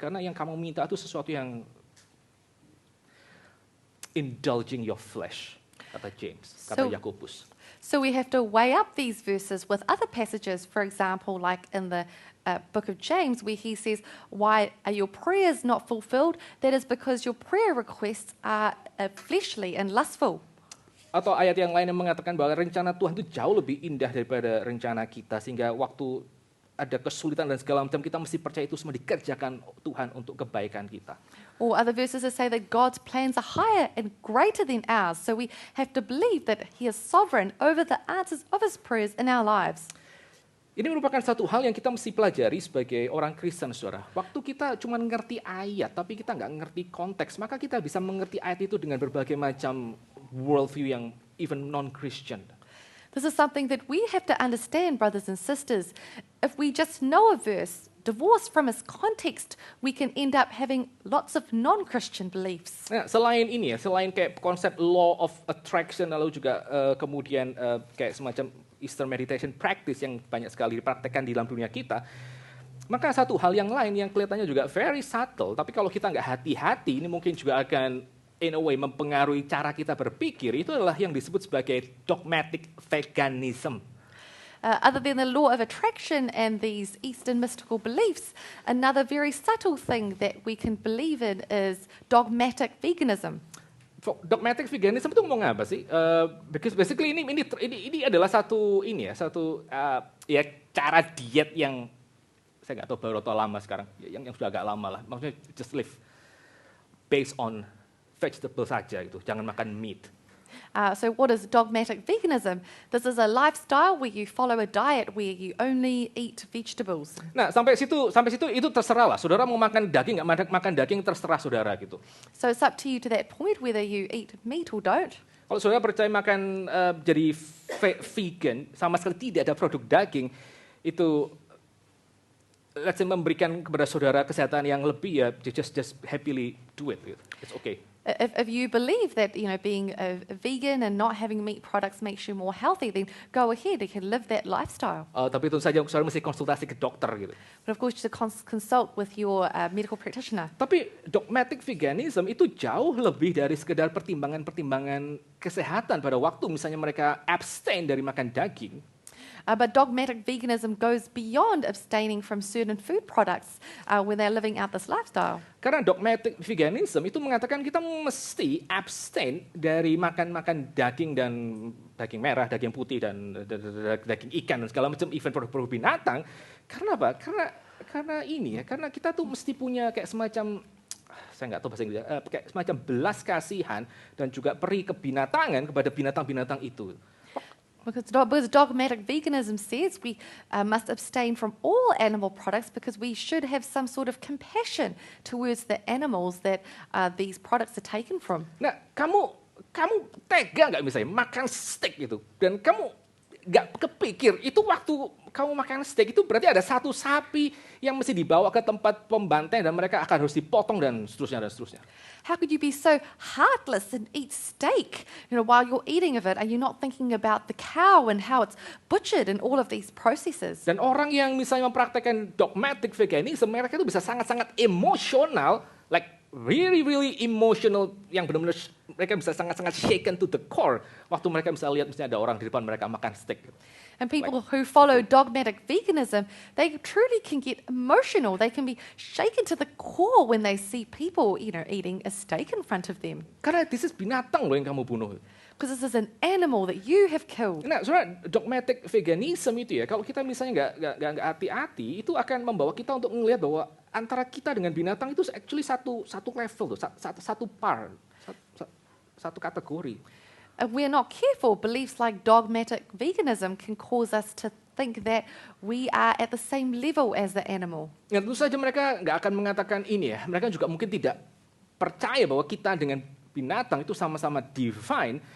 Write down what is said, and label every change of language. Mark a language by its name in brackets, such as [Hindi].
[Indonesian] Karena yang kamu minta itu sesuatu yang [English] indulging your flesh. [Indonesian] Kata James, kata Yakobus. [English] So we have to weigh up these verses with other passages, for example, like in the book of James, where he says, why are your prayers not fulfilled? That is because your prayer requests are fleshly and lustful. [Indonesian] Atau ayat yang lain yang mengatakan bahwa rencana Tuhan itu jauh lebih indah daripada rencana kita, sehingga waktu ada kesulitan dan segala macam, kita mesti percaya itu semua dikerjakan Tuhan untuk kebaikan kita. [English] Or other verses that say that God's plans are higher and greater than ours. So we have to believe that He is sovereign over the answers of His prayers in our lives. [Indonesian] Ini merupakan satu hal yang kita mesti pelajari sebagai orang Kristen, saudara. Waktu kita cuma ngerti ayat, tapi kita nggak ngerti konteks, maka kita bisa mengerti ayat itu dengan berbagai macam worldview yang [English] even non-Christian. This is something that we have to understand, brothers and sisters. If we just know a verse, divorced from its context, we can end up having lots of non-Christian beliefs. [Indonesian] Nah, selain ini ya, selain kayak konsep [English] law of attraction, [Indonesian] lalu juga kemudian kayak semacam [English] Eastern meditation practice [Indonesian] yang banyak sekali dipraktekkan di dalam dunia kita, maka satu hal yang lain yang kelihatannya juga [English] very subtle, [Indonesian] tapi kalau kita nggak hati-hati, ini mungkin juga akan [English] in a way [Indonesian] mempengaruhi cara kita berpikir, itu adalah yang disebut sebagai dogmatic veganism. [English] Other than the law of attraction and these Eastern mystical beliefs, another very subtle thing that we can believe in is dogmatic veganism. [Indonesian] Dogmatic veganism itu ngomong apa sih? [English] Because basically [Indonesian] ini adalah satu ya cara diet yang saya nggak tahu baru atau lama sekarang, yang sudah agak lama lah. Maksudnya [English] just live based on vegetable [Indonesian] saja gitu, jangan makan meat. [English] So what is dogmatic veganism? This is a lifestyle where you follow a diet where you only eat vegetables. [Indonesian] Nah, sampai situ itu terserah lah. Saudara mau makan daging nggak makan daging terserah saudara gitu. [English] So it's up to you to that point whether you eat meat or don't. [Indonesian] Kalau saudara percaya makan jadi vegan sama sekali tidak ada produk daging, itu [English] let's say [Indonesian] memberikan kepada saudara kesehatan yang lebih, ya [English] just happily do it. It's okay. If you believe that being a vegan and not having meat products makes you more healthy, then go ahead. You can live that lifestyle. [Indonesian] Tapi tentu saja saudara mesti konsultasi ke dokter gitu. [English] But of course, you should consult with your medical practitioner. [Indonesian] Tapi dogmatic veganism itu jauh lebih dari sekedar pertimbangan-pertimbangan kesehatan pada waktu misalnya mereka abstain dari makan daging. [English] But dogmatic veganism goes beyond abstaining from certain food products when they're living out this lifestyle. [Indonesian] Karena dogmatic veganism itu mengatakan kita mesti abstain dari makan daging dan daging merah, daging putih dan daging ikan dan segala macam even produk-produk binatang. Karena apa? Karena kita tuh mesti punya kayak semacam saya nggak tahu bahasa Inggris, kayak semacam belas kasihan dan juga peri kebinatangan kepada binatang-binatang itu. [English] Because dogmatic veganism says we must abstain from all animal products because we should have some sort of compassion towards the animals that these products are taken from. [Indonesian] Nah, kamu tega nggak misalnya makan steak itu dan kamu nggak kepikir itu waktu kamu makan steak itu berarti ada satu sapi yang mesti dibawa ke tempat pembantaian dan mereka akan harus dipotong dan seterusnya. [English] How could you be so heartless and eat steak, while you're eating of it? Are you not thinking about the cow and how it's butchered and all of these processes? [Indonesian] Dan orang yang misalnya mempraktekkan dogmatic veganism, mereka itu bisa sangat-sangat emosional, [English] like really emotional, [Indonesian] yang benar-benar mereka bisa sangat-sangat [English] shaken to the core [Indonesian] waktu mereka bisa lihat misalnya ada orang di depan mereka makan steak. [English] And people who follow dogmatic veganism, they truly can get emotional. They can be shaken to the core when they see people, eating a steak in front of them. [Indonesian] Karena [English] this is [Indonesian] binatang loh yang kamu bunuh. [English] Because this is an animal that you have killed. [Indonesian] Nah, saudara, dogmatic veganism itu ya, kalau kita misalnya nggak hati-hati, itu akan membawa kita untuk melihat bahwa antara kita dengan binatang itu actually satu level tuh, satu par, satu kategori. [English] If we're not careful, beliefs like dogmatic veganism can cause us to think that we are at the same level as the animal. [Indonesian] Ya, tentu saja mereka nggak akan mengatakan ini ya. Mereka juga mungkin tidak percaya bahwa kita dengan binatang itu sama-sama divine.